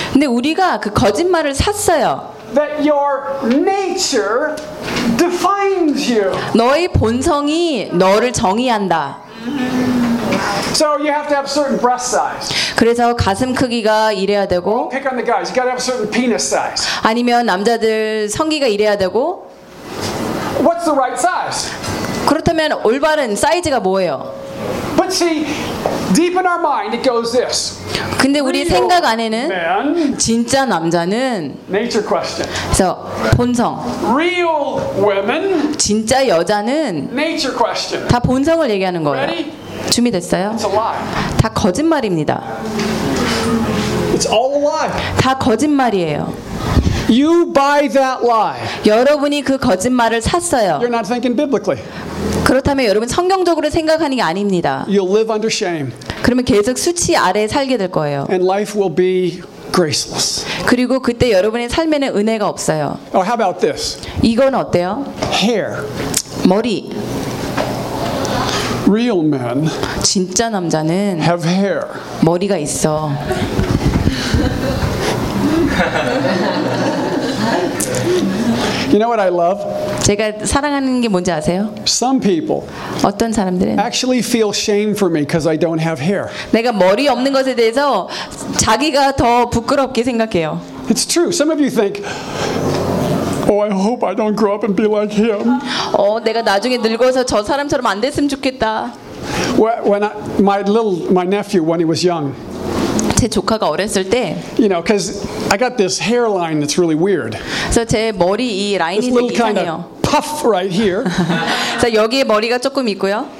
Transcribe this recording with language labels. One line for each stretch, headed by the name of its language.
Korean: 근데 우리가 그 거짓말을 샀어요.
English: That your nature defines you.
Korean: 너의 본성이 너를 정의한다.
English: So you have to have certain breast size.
Korean: 그래서 가슴 크기가 이래야 되고.
English: Pick on the guys. You got to have certain penis size.
Korean: 아니면 남자들 성기가 이래야 되고.
English: What's the right size?
Korean: 그렇다면 올바른 사이즈가 뭐예요?
English: But see, deep in our mind, it goes this.
Korean: 근데 우리 생각 안에는 진짜 남자는
English: nature question.
Korean: 그래서 본성.
English: Real women.
Korean: 진짜 여자는
English: nature question.
Korean: 다 본성을 얘기하는 거예요. 준비됐어요?
English: It's a lie.
Korean: 다 거짓말입니다.
English: It's all a lie.
Korean: 다 거짓말이에요.
English: You buy that lie.
Korean: 여러분이 그 거짓말을 샀어요.
English: You're not thinking biblically.
Korean: 그렇다면 여러분 성경적으로 생각하는 게 아닙니다.
English: You'll live under shame.
Korean: 그러면 계속 수치 아래 살게 될 거예요.
English: And life will be graceless.
Korean: 그리고 그때 여러분의 삶에는 은혜가 없어요.
English: Oh, how about this?
Korean: 이건 어때요?
English: Hair.
Korean: 머리.
English: Real men.
Korean: 진짜 남자는
English: have hair.
Korean: 머리가 있어.
English: You know what I love?
Korean: 제가 사랑하는 게 뭔지 아세요?
English: Some people
Korean: 어떤 사람들은
English: actually feel shame for me because I don't have hair.
Korean: 내가 머리 없는 것에 대해서 자기가 더 부끄럽게 생각해요.
English: It's true. Some of you think, "Oh, I hope I don't grow up and be like him."
Korean: 어, 내가 나중에 늙어서 저 사람처럼 안 됐으면 좋겠다.
English: When my nephew when he was young.
Korean: 제 조카가 어렸을 때
English: You know, cuz I got this hairline that's really weird.
Korean: 그래서 제 머리 이 라인이 되게 이상해요.
English: Puff right here.
Korean: 자, 여기에 머리가 조금 있고요.